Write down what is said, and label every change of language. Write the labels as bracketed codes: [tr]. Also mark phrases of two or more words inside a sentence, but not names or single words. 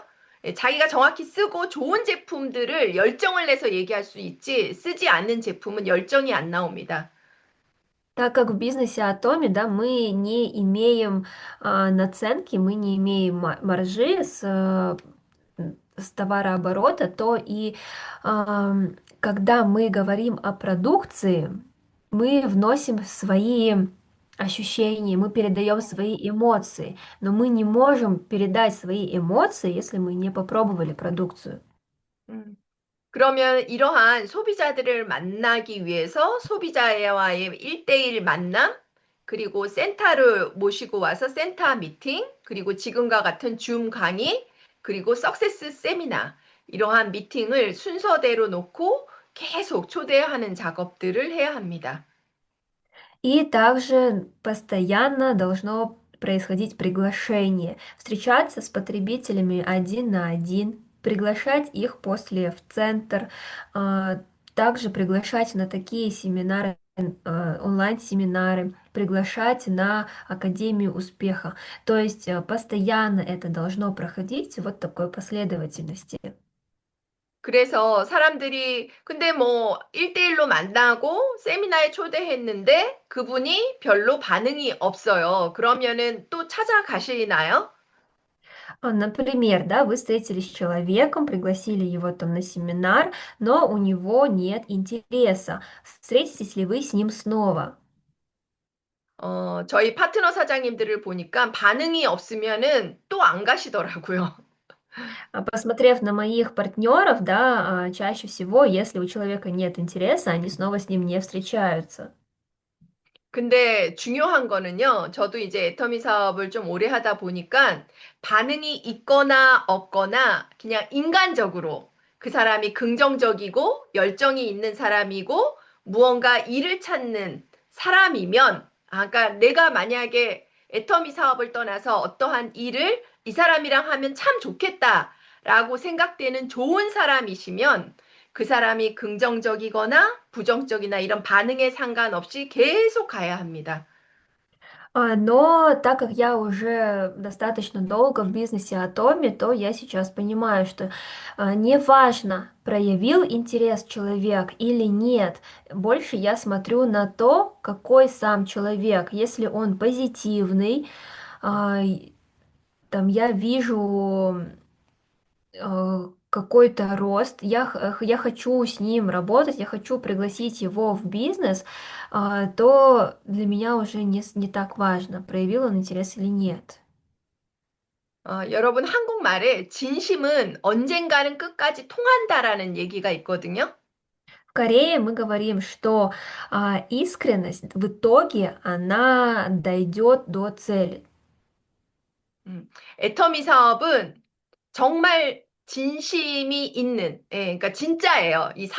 [ko] 자기가 정확히 쓰고 좋은 제품들을 열정을 내서 얘기할 수 있지, 쓰지 않는 제품은 열정이 안 나옵니다. [ru] Так как в бизнесе Атоми, да, мы не имеем наценки, мы не имеем маржи с товарооборота, то и когда мы говорим о продукции, мы вносим свои ощущения, мы передаем свои эмоции, но мы не можем передать свои эмоции, если мы не попробовали продукцию. 음. [ko] 그러면 이러한 소비자들을 만나기 위해서 소비자와의 1대1 만남, 그리고 센터를 모시고 와서 센터 미팅, 그리고 지금과 같은 줌 강의, 그리고 석세스 세미나, 이러한 미팅을 순서대로 놓고 계속 초대하는 작업들을 해야 합니다. [ru] И также постоянно должно происходить приглашение, встречаться с потребителями один на один, приглашать их после в центр, также приглашать на такие семинары, онлайн-семинары, приглашать на Академию успеха. То есть постоянно это должно проходить вот такой последовательности. [ko] 그래서 사람들이 근데 뭐 1대1로 만나고 세미나에 초대했는데 그분이 별로 반응이 없어요. 그러면은 또 찾아가시나요? [ru] Например, да, вы встретились с человеком, пригласили его там на семинар, но у него нет интереса. Встретитесь ли вы с ним снова? [ko] 저희 파트너 사장님들을 보니까 반응이 없으면은 또 안 가시더라고요. [ru] Посмотрев на моих партнеров, да, чаще всего, если у человека нет интереса, они снова с ним не встречаются. [ko] 근데 중요한 거는요, 저도 이제 애터미 사업을 좀 오래 하다 보니까 반응이 있거나 없거나 그냥 인간적으로 그 사람이 긍정적이고 열정이 있는 사람이고 무언가 일을 찾는 사람이면, 그러니까 내가 만약에 애터미 사업을 떠나서 어떠한 일을 이 사람이랑 하면 참 좋겠다라고 생각되는 좋은 사람이시면 그 사람이 긍정적이거나 부정적이나 이런 반응에 상관없이 계속 가야 합니다. [ru] Но так как я уже достаточно долго в бизнесе Атоми, то я сейчас понимаю, что неважно, проявил интерес человек или нет, больше я смотрю на то, какой сам человек. Если он позитивный, там я вижу какой-то рост, я хочу с ним работать, я хочу пригласить его в бизнес, то для меня уже не так важно, проявил он интерес или нет. [ko] 여러분, 한국말에 진심은 언젠가는 끝까지 통한다라는 얘기가 있거든요. [ru] В Корее мы говорим, что искренность в итоге она дойдет до цели. [ko] 애터미 사업은 정말 진심이 있는, 예, 그러니까 진짜예요.